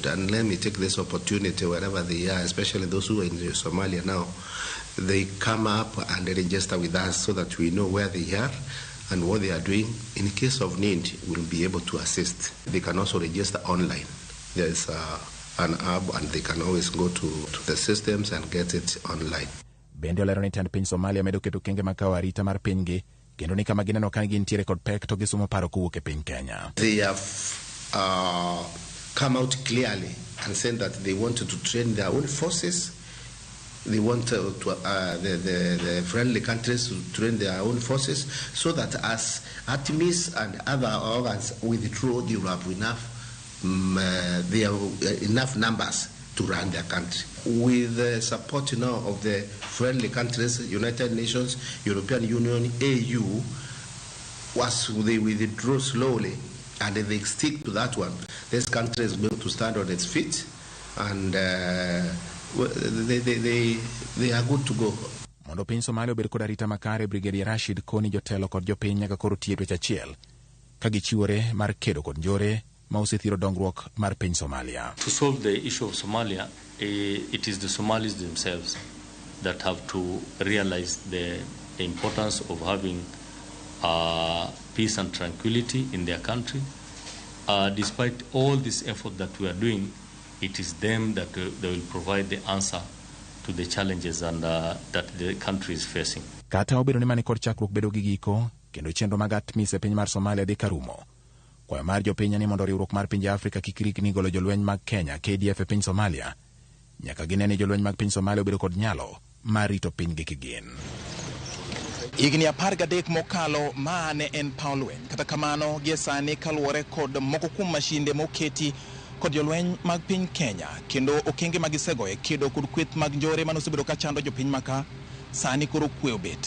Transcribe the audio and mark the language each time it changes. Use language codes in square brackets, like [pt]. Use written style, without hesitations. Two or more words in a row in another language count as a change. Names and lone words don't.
[en] And let me take this opportunity wherever they are, especially those who are in Somalia now, they come up and they register with us so that we know where they are and what they are doing. In case of need, we'll be able to assist. They can also register online. There's an app and they can always go to the systems and get it online. [luo] Bende olero ni tend piny Somalia medo keto kenge makawo arita mar pinygi kendo ni kama gineno ka gintiere kod pek to gisumo paro kowuok e piny Kenya. [en] They have come out clearly and said that they wanted to train their own forces. They want the friendly countries to train their own forces so that as ATMIS and other organs withdraw, they will have enough numbers to run their country. With the support of the friendly countries, United Nations, European Union, AU, as they withdraw slowly and they stick to that one, this country is going to stand on its feet and they are good to go. [luo] Mondo piny Somalia obed kod arita makare, Brigadier Rashid koni jotelo kod jopiny nyaka koro tie dweche achiel ka gichiwore mar kedo kod njore ma osethiro dongruok mar piny Somalia. [en] To solve the issue of Somalia, it is the Somalis themselves that have to realize the importance of having peace and tranquility in their country. Despite all this effort that we are doing, it is them that they will provide the answer to the challenges and that the country is facing. [luo] Kata obedo ni mani kod chakruok bedo gi giko, kendo chenro mag ATMIS e piny mar Somalia dhi karumo. Kwayo mar jopiny ni mondo riwruok mar pinje Afrika kik rikni golo jolweny mag Kenya KDF e piny Somalia, nyaka gineni jolweny mag piny Somalia obedo kod nyalo mar rito piny gi kigin. Higni 13 mokalo ma ne en paw lweny, kata kamano gie sani kaluwore kod moko kuom mashinde moketi kod jolweny mag piny Kenya, kendo okenge magisegoye kedo kod kweth mag njore manosebedo ka chando jopiny maka, sani koro kwe obet.